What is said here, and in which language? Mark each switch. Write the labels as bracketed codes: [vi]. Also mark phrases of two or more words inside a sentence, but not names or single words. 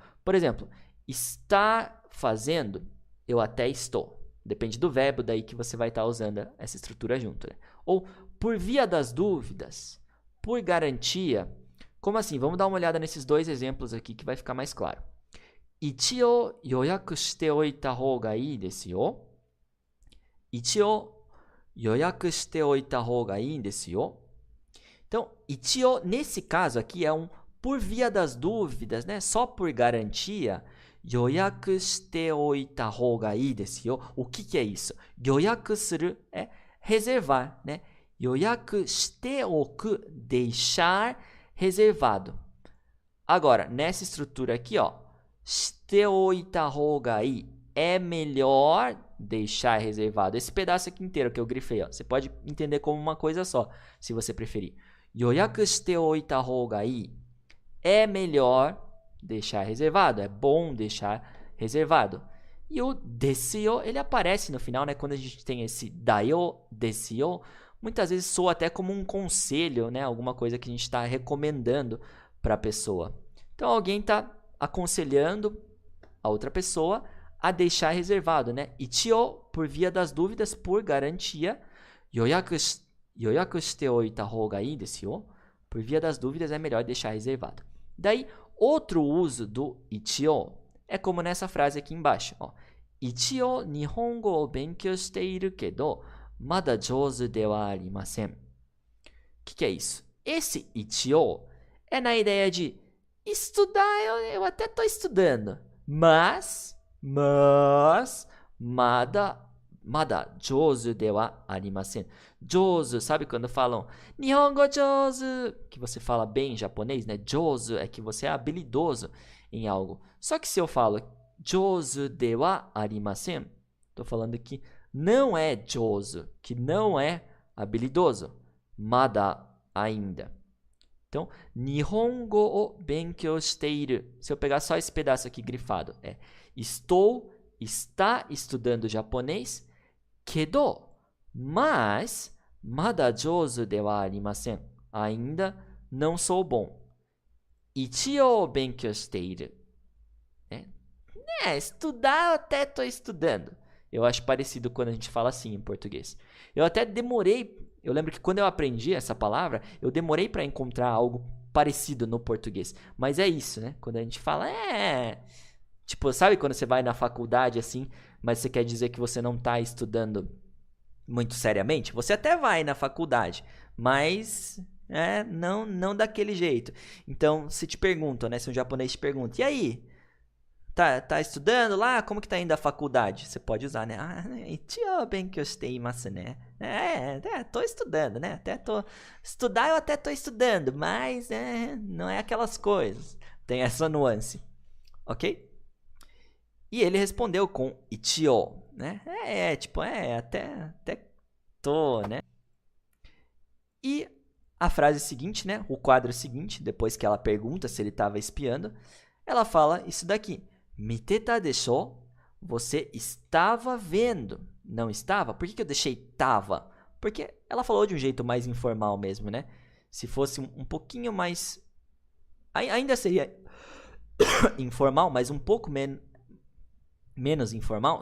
[pt] Por exemplo, está fazendo, eu até estou. Depende do verbo daí que você vai estar usando essa estrutura junto, né? Ou por via das dúvidas, por garantia. Como assim? Vamos dar uma olhada nesses dois exemplos aqui que vai ficar mais claro. [ja] 一応予約しておいたほうがいいですよ. 一応予約しておいたほうがいいですよ. [pt] Então, ichio, nesse caso aqui, é um por via das dúvidas, né? Só por garantia. [ja] 予約しておいたほうがいいですよ. [pt] O que é isso? [ja] 予約する [pt] é reservar, né? [ja] 予約しておく, [pt] deixar reservado. Agora, nessa estrutura aqui, ó, [ja] しておいたほうがいい, [pt] é melhor deixar reservado. Esse pedaço aqui inteiro que eu grifei, ó, você pode entender como uma coisa só, se você preferir. [ja] 予約しておいたほうがいい, [pt] é melhor deixar reservado, é bom deixar reservado. E o desu, ele aparece no final, né? Quando a gente tem esse [ja] だよ、です, [pt] muitas vezes soa até como um conselho, né? Alguma coisa que a gente está recomendando para a pessoa. Então, alguém está aconselhando a outra pessoa a deixar reservado, né? Ichio, por via das dúvidas, por garantia, [ja] 予約しておいたほうがいいですよ. [pt] Por via das dúvidas, é melhor deixar reservado. Daí, outro uso do ichio é como nessa frase aqui embaixo. Ó. [ja] 一応日本語を勉強しているけど、まだ上手ではありません. [pt] O que é isso? Esse ichio é na ideia de estudar, eu até estou estudando, mas, [ja] まだ上手ではありません. Jouzu, [pt] sabe quando falam [ja] 日本語上手, [pt] que você fala bem em japonês, né? Jouzu é que você é habilidoso em algo. Só que se eu falo [ja] 上手ではありません, [pt] estou falando que não é jouzu, que não é habilidoso. [ja] Mada, [pt] ainda. Então, [ja] 日本語を勉強している. [pt] Se eu pegar só esse pedaço aqui grifado, é está estudando japonês, kedo, mas, [ja] まだ上手ではありません. [pt] Ainda não sou bom. [ja] 一応勉強している. [pt] Estudar eu até estou estudando. Eu acho parecido quando a gente fala assim em português. Eu até demorei, eu lembro que quando eu aprendi essa palavra, eu demorei para encontrar algo parecido no português. Mas é isso, né? Quando a gente fala, tipo, sabe quando você vai na faculdade assim, mas você quer dizer que você não está estudando muito seriamente? Você até vai na faculdade, mas não daquele jeito. Então, se te perguntam, né? Se um japonês te pergunta, e aí? Tá estudando lá? Como que tá indo a faculdade? Você pode usar, né? [ja] 一応勉強しています, [pt] né? Tô estudando, né? Estudar eu até tô estudando, mas não é aquelas coisas. Tem essa nuance, ok? E ele respondeu com ichio, né? Até tô, né? E a frase seguinte, né? O quadro seguinte, depois que ela pergunta se ele estava espiando, ela fala isso daqui. [ja] 見てたでしょ? [pt] Você estava vendo. Não estava? Por que eu deixei tava? Porque ela falou de um jeito mais informal mesmo, né? Se fosse um pouquinho mais... Ainda seria informal, mas um pouco menos informal.